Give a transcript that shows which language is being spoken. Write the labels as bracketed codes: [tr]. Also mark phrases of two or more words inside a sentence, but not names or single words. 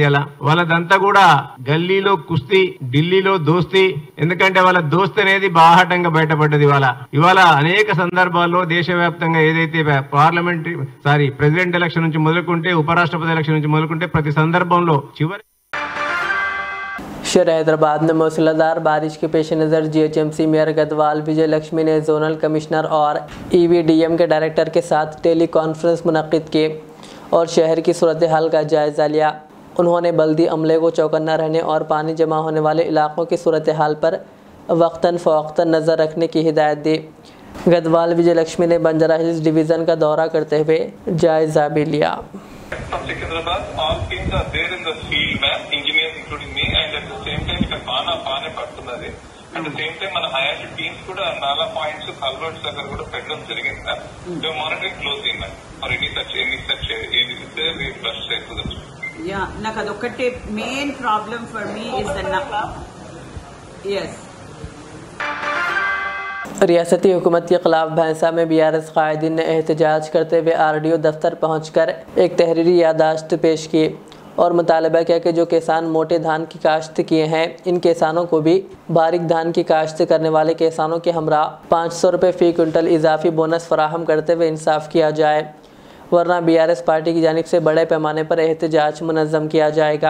[te] అలా వాళ్ళదంతా కూడా గల్లీలో కుస్తీ, ఢిల్లీలో దోస్తీ. ఎందుకంటే వాళ్ళ దోస్తీ అనేది బాహాటంగా బయటపడ్డది. ఇవాళ అనేక సందర్భాల్లో దేశవ్యాప్తంగా ఏదైతే [en] president election [te] నుంచి మొదలుకుంటే ఉపరాష్ట్రపతి ఎలక్షన్ నుంచి మొదలుకుంటే ప్రతి సందర్భంలో చివరి [ur] شہر حیدرآباد میں موسلا دھار بارش کے پیش نظر جی ایچ ایم سی میئر گدوال وجے لکشمی نے [en] zonal commissioner [ur] اور ای وی ڈی ایم کے ڈائریکٹر کے ساتھ [en] tele conference [ur] منعقد کی اور شہر کی صورت حال کا جائزہ لیا. انہوں نے بلدی عملے کو چوکنا رہنے اور پانی جمع ہونے والے علاقوں کی صورت حال پر وقتاً فوقتاً نظر رکھنے کی ہدایت دی. گدوال وجے لکشمی نے بنجارہ ہلز ڈویژن کا دورہ کرتے ہوئے جائزہ بھی لیا. [en] From Secunderabad, all teams are there in the field, ma'am, engineers including me, and at the same time, [te] పానే పడుతున్నది. [en] At the same time, [te] మన [en] higher teams [te] కూడా నాలా [en] points culverts [te] దగ్గర కూడా పెట్టడం జరిగింది సార్. [en] we monitoring closely ma'am for any such [te] యా నాకు అదొక్కటే [en] main problem for me is the yes [ur] ریاستی حکومت کے خلاف بھینسہ میں بی آر ایس قائدین نے احتجاج کرتے ہوئے آر ڈی او دفتر پہنچ کر ایک تحریری یادداشت پیش کی اور مطالبہ کیا کہ جو کسان موٹے دھان کی کاشت کیے ہیں ان کسانوں کو بھی باریک دھان کی کاشت کرنے والے کسانوں کے ہمراہ 500 روپے فی کوئنٹل اضافی بونس فراہم کرتے ہوئے انصاف کیا جائے، ورنہ بی آر ایس پارٹی کی جانب سے بڑے پیمانے پر احتجاج منظم کیا جائے گا.